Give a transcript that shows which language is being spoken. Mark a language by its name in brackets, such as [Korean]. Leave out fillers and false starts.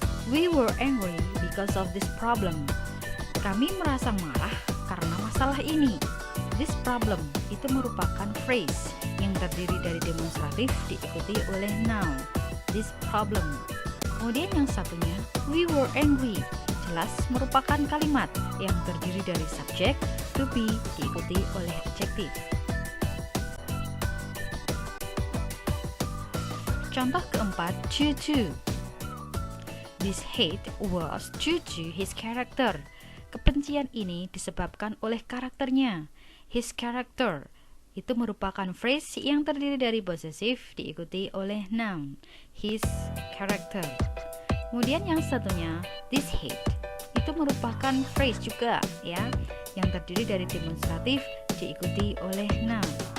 [English] We were angry because of this problem. [Indonesian] Kami merasa marah karena masalah ini. [English] This problem [Indonesian] itu merupakan phrase yang terdiri dari demonstratif diikuti oleh noun, this problem. Kemudian yang satunya, [English] we were angry, [Indonesian] jelas merupakan kalimat yang terdiri dari subjek, to be, diikuti oleh adjektif. Contoh keempat, due to. [English] This hate was due to his character. [Indonesian] Kebencian ini disebabkan oleh karakternya. [English] His character [Indonesian] itu merupakan phrase yang terdiri dari possessive diikuti oleh noun, his character. Kemudian yang satunya, [English] this hate [Indonesian] itu merupakan phrase juga ya, yang terdiri dari demonstratif diikuti oleh noun.